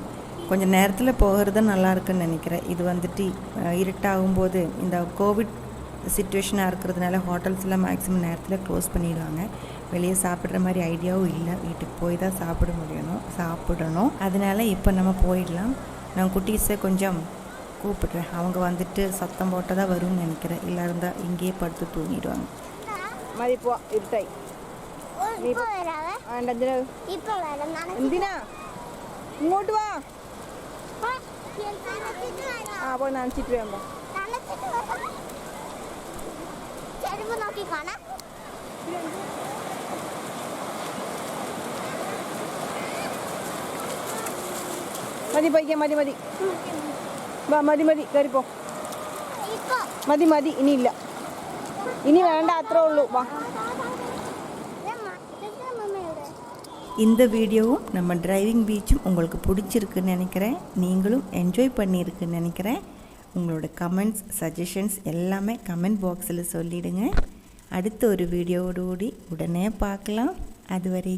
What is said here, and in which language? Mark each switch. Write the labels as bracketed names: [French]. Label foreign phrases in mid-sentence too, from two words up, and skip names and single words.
[Tamil] கொஞ்சம் நேரத்தில் போகிறது நல்லா இருக்குன்னு நினைக்கிறேன். இது வந்துட்டு இருட்டாகும்போது இந்த கோவிட் சிச்சுவேஷனாக இருக்கிறதுனால ஹோட்டல்ஸ்லாம் மேக்ஸிமம் நேரத்தில் க்ளோஸ் பண்ணிடுவாங்க. வெளியே சாப்பிட்ற மாதிரி ஐடியாவும் இல்லை, வீட்டுக்கு போய் தான் சாப்பிடணும். அதனால் இப்போ நம்ம போயிடலாம். நான் குட்டீஸை கொஞ்சம் கூப்பிட்றேன், அவங்க வந்துட்டு சத்தம் போட்டால் தான் வரும்னு நினைக்கிறேன். இல்லை இருந்தால் இங்கேயே படுத்து தூங்கிடுவாங்க. [Malayalam] മതിപ്പോ ഇരുട്ടായി. എന്തിനാ ഇങ്ങോട്ട് വാ. ആ പോയി നനച്ചിട്ട് വേമ്പോ മതി പോയിക്കാ. മതി വാ. മതി കയറിപ്പോ. മതി ഇനിയില്ല, ഇനി വേണ്ട, അത്രേ ഉള്ളൂ. വാ. [Tamil] இந்த வீடியோவும் நம்ம [English] driving beachum [Tamil] உங்களுக்கு பிடிச்சிருக்குன்னு நினைக்கிறேன். நீங்களும் என்ஜாய் பண்ணியிருக்குன்னு நினைக்கிறேன். உங்களோட [English] comments, suggestions [Tamil] எல்லாமே [English] comment boxil [Tamil] சொல்லிவிடுங்க. அடுத்த ஒரு வீடியோவோடு உடனே பார்க்கலாம்.